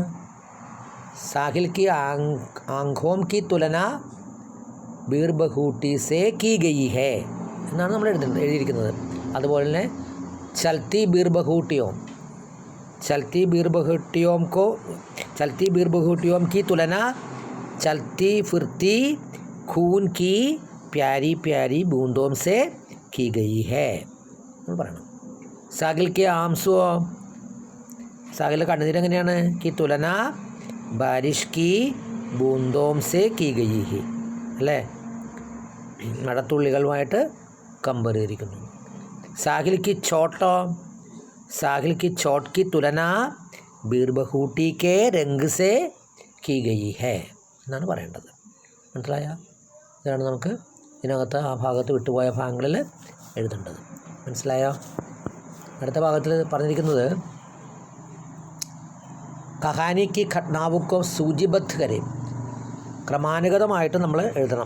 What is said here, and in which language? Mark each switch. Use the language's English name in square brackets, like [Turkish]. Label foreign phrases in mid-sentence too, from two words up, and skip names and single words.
[Hindi] साहिल की आंखों की तुलना बीरबहूटी से की गई है [Malayalam] എന്നാണ് നമ്മൾ എഴുതിയിരിക്കുന്നത്. അതുപോലെ തന്നെ [Hindi] चलती बीरबहूटियों, चलती बीरबहूटियों की तुलना चलती फिरती खून की प्यारी प्यारी बूंदों से की गई है [Malayalam] എന്ന് പറയണം. [Hindi] साहिल के आंसू, [Malayalam] സാഹിലിൻ്റെ കണ്ണുനീര് എങ്ങനെയാണ്? [Hindi] की तुलना बारिश की बूंदों से की गई है [Malayalam] അല്ലേ, മഴത്തുള്ളികളുമായിട്ട് കമ്പയർ ചെയ്തിരിക്കുന്നു. [Hindi] साहिल की चोटों, साहिल की चोट की तुलना बीरबहूटी के रंग से की गई है [Malayalam] എന്നാണ് പറയേണ്ടത്. മനസ്സിലായ? ഇതാണ് നമുക്ക് ഇതിനകത്ത് ആ ഭാഗത്ത് വിട്ടുപോയ ഭാഗങ്ങളിൽ എഴുതേണ്ടത്. മനസ്സിലായോ? അടുത്ത ഭാഗത്തിൽ പറഞ്ഞിരിക്കുന്നത് [Hindi] कहानी की घटनाओं को सूचीबद्ध करें, [Malayalam] ക്രമാനുഗതമായിട്ട് നമ്മൾ എഴുതണം.